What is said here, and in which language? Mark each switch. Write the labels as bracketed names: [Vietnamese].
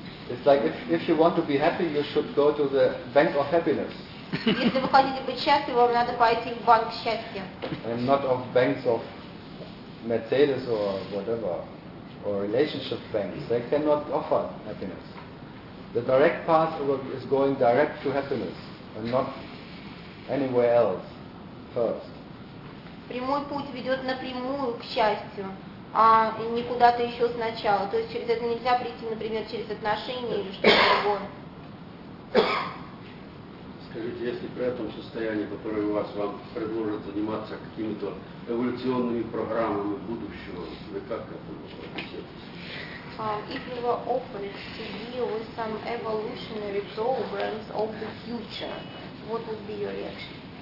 [English] It's like if you want to be happy, you should go to the bank of happiness. [Russian] Если вы хотите быть счастливы, вам надо пойти в банк счастья. [English] And not of banks of Mercedes or whatever, or relationship banks. They cannot offer happiness. The direct path is going direct to happiness, and not anywhere else first. [Russian] Прямой путь ведет напрямую к счастью, а не куда-то еще сначала. То есть через это нельзя прийти, например, через отношения или что-то другое. Скажите, если при этом состоянии, которое у вас, вам предложат заниматься какими-то эволюционными программами будущего, вы как к этому относитесь? [English] If you were offered to deal with some evolutionary programs of the future, what would be your reaction?